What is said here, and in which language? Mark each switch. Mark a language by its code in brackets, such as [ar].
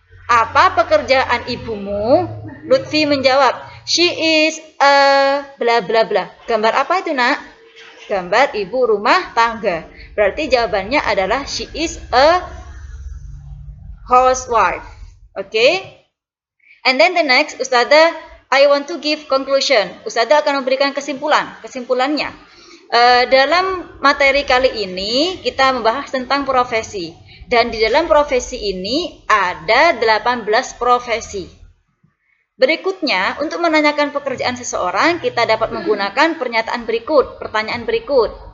[id] Apa pekerjaan ibumu? Lutfi menjawab, [en] she is a bla bla bla. [id] Gambar apa itu nak? Gambar ibu rumah tangga. Berarti jawabannya adalah [en] she is a housewife. Okay? And then the next, Ustadzah, I want to give conclusion. [id] Ustadzah akan memberikan kesimpulannya. Dalam materi kali ini kita membahas tentang profesi. Dan di dalam profesi ini ada 18 profesi. Berikutnya, untuk menanyakan pekerjaan seseorang, kita dapat menggunakan pertanyaan berikut.